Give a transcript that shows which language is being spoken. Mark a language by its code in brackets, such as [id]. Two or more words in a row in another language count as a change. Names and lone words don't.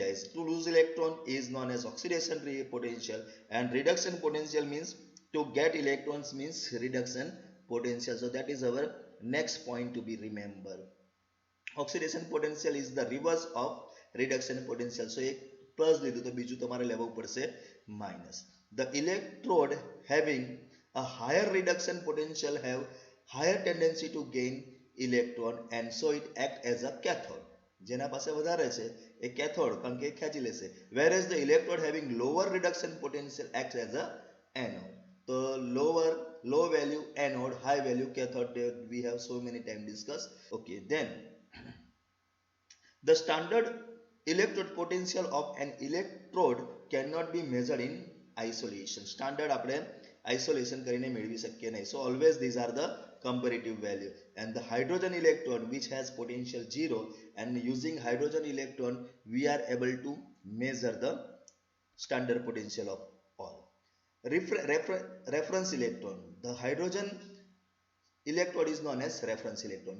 [en] To lose electron is known as oxidation potential, and reduction potential means to get electrons means reduction potential. So that is our next point to be remembered. Oxidation potential is the reverse of reduction potential. [gu] So एक प्लस લીધું તો બીજું તમારે લેવું પડશે minus. [en] The electrode having a higher reduction potential have higher tendency to gain electron, and so it act as a cathode. [gu] જેના પાસે વધારે છે એ cathode કારણ કે ખેંચી લેશે, [en] whereas the electrode having lower reduction potential acts as a anode. So low value anode, high value cathode, we have so many times discussed. Okay, then the standard electrode potential of an electrode cannot be measured in isolation. [gu] Standard આપણે isolation કરીને મેળવી શકીએ નહીં. [en] So always these are the comparative value. And the hydrogen electron which has potential 0, and using hydrogen electron we are able to measure the standard potential of all. Reference electron. The hydrogen electrode is known as reference electron.